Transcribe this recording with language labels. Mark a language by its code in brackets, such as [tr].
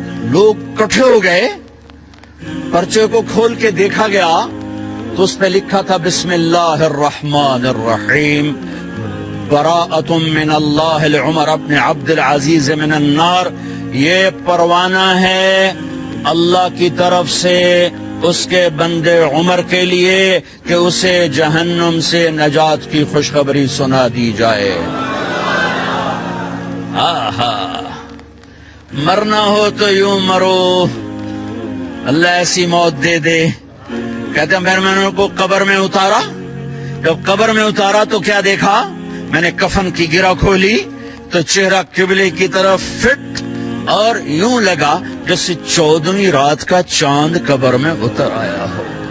[ur] لوگ کٹھے ہو گئے، پرچے کو کھول کے دیکھا گیا تو اس پہ لکھا تھا [ar] بسم اللہ الرحمن الرحیم براءۃ من اللہ لعمر بن عبد العزیز من النار. [ur] یہ پروانہ ہے اللہ کی طرف سے اس کے بندے عمر کے لیے کہ اسے جہنم سے نجات کی خوشخبری سنا دی جائے. آہا، مرنا ہو تو یوں مرو، اللہ ایسی موت دے دے. کہتے ہیں میں نے ان کو قبر میں اتارا، جب قبر میں اتارا تو کیا دیکھا؟ میں نے کفن کی گرہ کھولی تو چہرہ قبلے کی طرف فٹ اور یوں لگا جیسے 14ویں رات کا چاند قبر میں اتر آیا ہو.